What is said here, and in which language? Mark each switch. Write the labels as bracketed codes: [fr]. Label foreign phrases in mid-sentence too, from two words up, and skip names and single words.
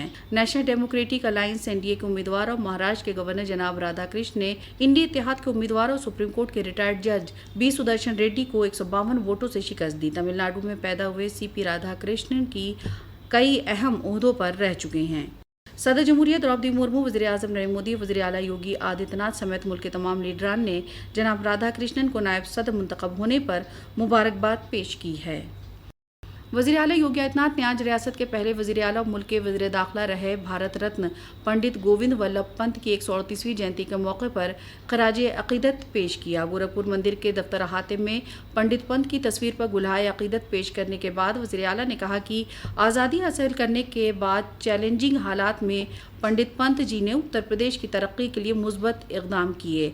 [ur] نیشنل ڈیموکریٹک الائنس این ڈی اے کے امیدوار اور مہاراشٹر کے گورنر جناب رادھا کرشن نے انڈیا اتحاد کے امیدوار اور سپریم کورٹ کے ریٹائرڈ جج بی سدرشن ریڈی کو 152 ووٹوں سے شکست دی۔ تمل ناڈو میں پیدا ہوئے سی پی رادھا کرشنن کی کئی اہم عہدوں پر رہ چکے ہیں۔ صدر جمہوریہ دروپدی مرمو، وزیر اعظم نریندر مودی، وزیر اعلیٰ یوگی آدتیہ ناتھ سمیت ملک کے تمام لیڈران نے جناب رادھا کرشنن کو نائب صدر منتخب ہونے پر مبارکباد پیش کی ہے۔ وزیر اعلیٰ یوگی آدتیہ ناتھ نے آج ریاست کے پہلے وزیر اعلیٰ اور ملک کے وزیر داخلہ رہے بھارت رتن پنڈت گووند ولبھ پنت کی 138ویں جینتی کے موقع پر خراج عقیدت پیش کیا۔ گورکھپور مندر کے دفتر احاطے میں پنڈت پنت کی تصویر پر گلہائے عقیدت پیش کرنے کے بعد وزیر اعلیٰ نے کہا کہ آزادی حاصل کرنے کے بعد چیلنجنگ حالات میں پنڈت پنت جی نے اتر پردیش کی ترقی کے لیے مثبت اقدام کیے۔